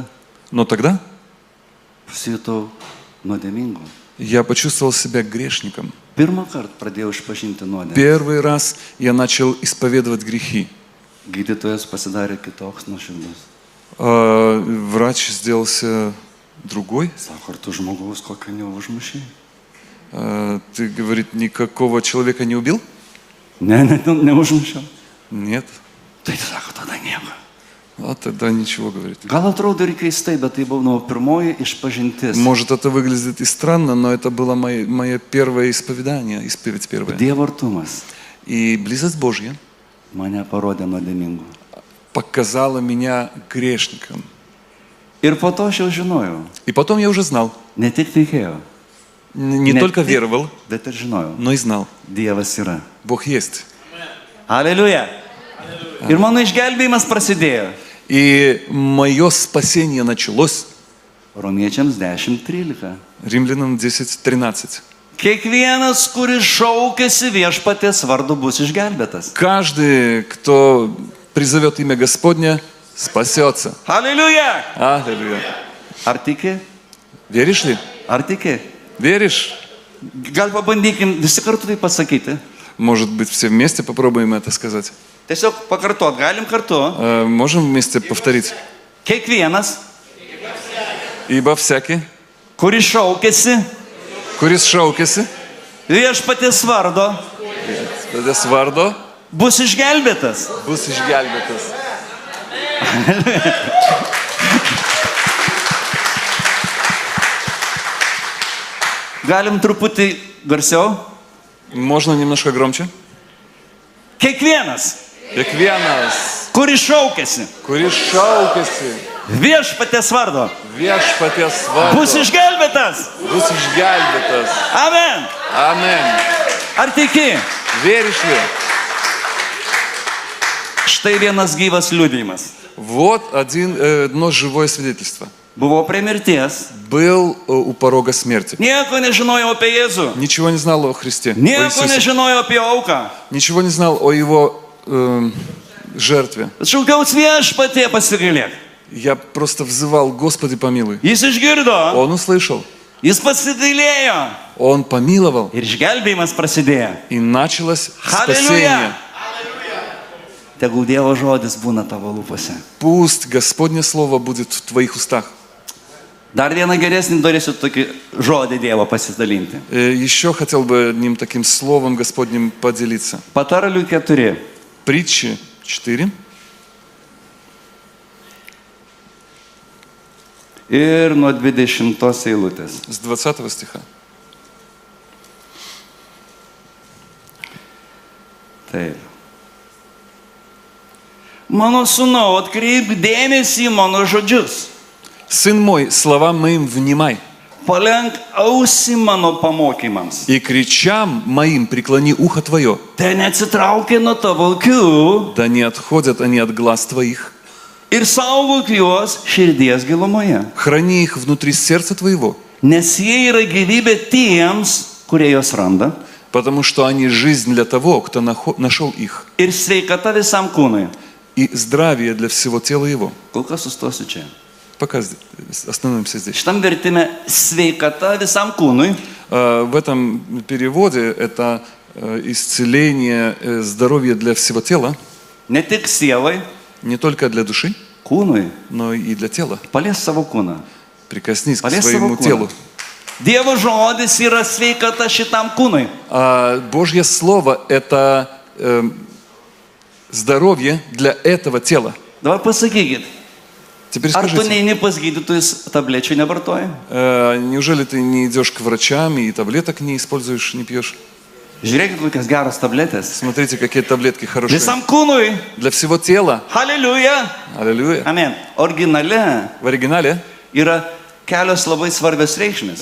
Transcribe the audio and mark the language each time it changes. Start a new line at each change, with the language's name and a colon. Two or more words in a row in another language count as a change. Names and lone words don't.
Russian: но тогда
Lithuanian: pasijutau nuodėmingu.
Russian: я почувствовал себя грешником.
Lithuanian: Pirmą kartą pradėjau išpažinti nuodėmę.
Russian: Первый раз я начал исповедовать грехи.
Lithuanian: Gydytojas pasidarė kitoks nuoširdus.
Russian: Врач сделался другой.
Lithuanian: Sako, ar tu žmogaus kokio neužmušiai?
Russian: Ты, говорит, никакого человека не убил?
Lithuanian: Neužmušiau.
Russian: Нет.
Lithuanian: Tai sako, tada nieko.
Russian: А тогда ничего, говорит.
Lithuanian: Gal atrodo ir keistai, bet tai buvo nuo pirmoji išpažintis.
Russian: Может, это выглядит и странно, но это было мое первое исповедание, исповедь первая.
Lithuanian: Dievo artumas
Russian: И близость Божья
Lithuanian: mane parodė nuodėmingu.
Russian: показала меня грешником.
Lithuanian: Ir po to aš jau žinojau.
Russian: И потом я уже знал,
Lithuanian: Ne tik tikėjau,
Russian: не только веровал,
Lithuanian: bet ir žinojau.
Russian: но и знал,
Lithuanian: Dievas yra.
Russian: Бог есть.
Lithuanian: Aleliuja. Ir mano išgelbėjimas prasidėjo.
Russian: И мое спасение началось.
Lithuanian: Romiečiams 10:13.
Russian: Римлянам 10:13.
Lithuanian: Kiekvienas, kuris šaukėsi viešpaties vardu, bus išgelbėtas.
Russian: Каждый, кто призовет имя Господня, спасется. Аллилуйя! Аллилуйя.
Lithuanian: Ar tiki?
Russian: Веришь ли?
Lithuanian: Ar tiki?
Russian: Веришь?
Lithuanian: Gal pabandykim visi kartu tai pasakyti.
Russian: Может быть, все вместе попробуем это сказать.
Lithuanian: Tiesiog pakartot, galim kartu.
Russian: Можем вместе повторить?
Lithuanian: Kiekvienas,
Russian: Ибо всякий,
Lithuanian: kuris šaukėsi kuris šaukėsi, viešpaties vardo, viešpaties vardo, bus išgelbėtas. bus išgelbėtas. Galim truputį garsiau.
Russian: Можно немножко громче?
Lithuanian: Kiekvienas, Kiekvienas, kuris šaukėsi kuris šaukėsi viešpaties vardo, viešpaties bus vardo, išgelbėtas. bus išgelbėtas. Amen. Amen. Ar tiki?
Russian: Веришь ли?
Lithuanian: Štai vienas gyvas liudijimas.
Russian: Вот одно живое свидетельство.
Lithuanian: Buvo prie mirties.
Russian: Был у порога смерти.
Lithuanian: Nieko nežinojau apie Jėzų.
Russian: Ничего не знал о Христе, о
Lithuanian: Nieko
Russian: Иисусе.
Lithuanian: nežinojau apie auką.
Russian: Ничего не знал о Его жертве.
Lithuanian: Šaukiaus viešpatie pasigailėk.
Russian: Я просто взывал: Господи, помилуй.
Lithuanian: Jis išgirdo.
Russian: Он услышал,
Lithuanian: Jis pasigailėjo.
Russian: Он помиловал,
Lithuanian: Ir išgelbėjimas prasidėjo.
Russian: и началось Аллилуйя. спасение.
Lithuanian: Tegul Dievo žodis būna tavo lūpose.
Russian: Пусть Господне Слово будет в твоих устах.
Lithuanian: Dar vieną geresnį norėsiu tokį žodį Dievo pasidalinti.
Russian: Еще хотел бы одним таким словом Господним поделиться.
Lithuanian: Patarlių 4.
Russian: Притчи 4.
Lithuanian: Ir nuo 20 eilutės.
Russian: С 20 стиха.
Lithuanian: Taip. Mano sūnau, atkreip dėmesį į mano žodžius.
Russian: Сын мой, словам моим внимай,
Lithuanian: Palenk ausį mano pamokymams.
Russian: и кричам моим преклони ухо твое,
Lithuanian: Te neatsitraukia nuo tavo akių
Russian: да не отходят они от глаз твоих.
Lithuanian: ir saugok juos širdies gilumoje.
Russian: Храни их внутри сердца твоего,
Lithuanian: Nes jie yra gyvybė tiems, kurie juos randa.
Russian: потому что они жизнь для того, кто нашел их,
Lithuanian: Ir sveikata visam kūnui.
Russian: и здравие для всего тела его.
Lithuanian: Kol kas sustosiu čia.
Russian: Пока остановимся здесь.
Lithuanian: Šitam vertime sveikata visam kūnui.
Russian: В этом переводе это исцеление, здоровье для всего тела,
Lithuanian: Ne tik sielai,
Russian: не только для души,
Lithuanian: kūnui.
Russian: но и для тела.
Lithuanian: Palies savo kūną.
Russian: Прикоснись к
Lithuanian: Palies
Russian: своему
Lithuanian: savo
Russian: телу.
Lithuanian: kūną. Dievo žodis yra sveikata šitam kūnui.
Russian: А Божье Слово – это здоровье для этого тела.
Lithuanian: Dabar pasakykit,
Russian: Теперь
Lithuanian: ar tu
Russian: скажите,
Lithuanian: neini pas gydytojus tablečių nevartoji?
Russian: неужели ты не идешь к врачам и таблеток не используешь, не пьешь?
Lithuanian: Žiūrėkit, kokias geros tabletės.
Russian: Смотрите, какие таблетки хорошие.
Lithuanian: Visam kūnui.
Russian: Для всего тела.
Lithuanian: Halleluja.
Russian: Аллилуйя.
Lithuanian: Amen. Originale
Russian: В оригинале
Lithuanian: yra kelios labai svarbios reikšmės.